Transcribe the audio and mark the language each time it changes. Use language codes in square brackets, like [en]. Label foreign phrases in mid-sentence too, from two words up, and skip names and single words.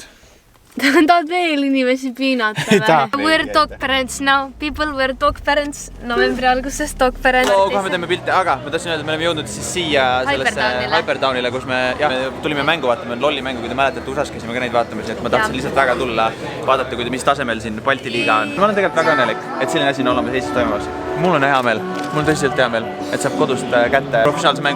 [et] Tahad veel inimesi piinata või? [en] We're dog parents now. People were dog parents. [et] Novembri alguses [en] dog parents. [et] Kohe me teeme pilte, aga ma tahtsin öelda, et me oleme jõudnud siis siia sellesse Hypertownile, kus me tulime mängu vaatama, lolli mängu, kui te mäletate, USA-s käisime ka neid vaatamas, et ma tahtsin lihtsalt väga tulla, vaadata, mis tasemel siin Balti liiga on. Ma olen tegelikult väga õnnelik, et selline asi on olemas Eestis toimumas. Mul on hea meel, mul on tõsiselt hea meel, et saab kodust kätte professionaalse mängu.